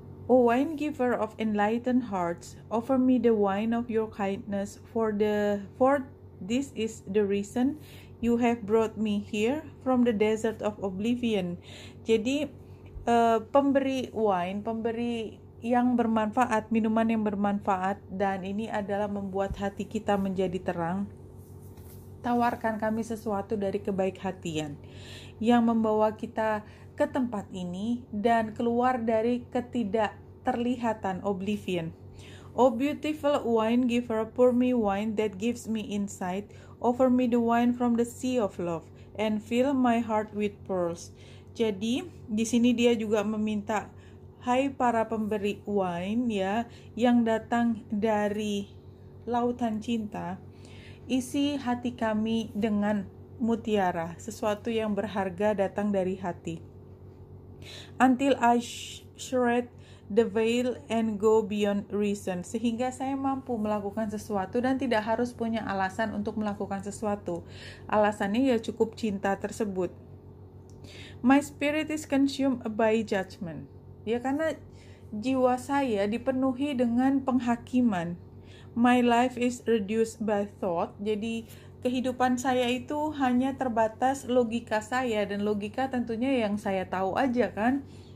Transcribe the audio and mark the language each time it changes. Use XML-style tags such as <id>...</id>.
<en>O wine giver of enlightened hearts, offer me the wine of your kindness, for this is the reason you have brought me here from the desert of oblivion.</en> <id>Jadi pemberi wine, pemberi yang bermanfaat, minuman yang bermanfaat, dan ini adalah membuat hati kita menjadi terang. Tawarkan kami sesuatu dari kebaik-hatian yang membawa kita ke tempat ini dan keluar dari ketidakterlihatan oblivion.</id> <en>O beautiful wine giver, pour me wine that gives me insight. Offer me the wine from the sea of love and fill my heart with pearls.</en> <id>Jadi di sini dia juga meminta, hai para pemberi wine, ya, yang datang dari lautan cinta, isi hati kami dengan mutiara, sesuatu yang berharga datang dari hati.</id> <en>Until I shred the veil and go beyond reason,</en> <id>sehingga saya mampu melakukan sesuatu dan tidak harus punya alasan untuk melakukan sesuatu. Alasannya ya cukup cinta tersebut.</id> <en>My spirit is consumed by judgment.</en> <id>Ya, karena jiwa saya dipenuhi dengan penghakiman.</id> <en>My life is reduced by thought.</en> <id>Jadi kehidupan saya itu hanya terbatas logika saya, dan logika tentunya yang saya tahu aja kan.</id>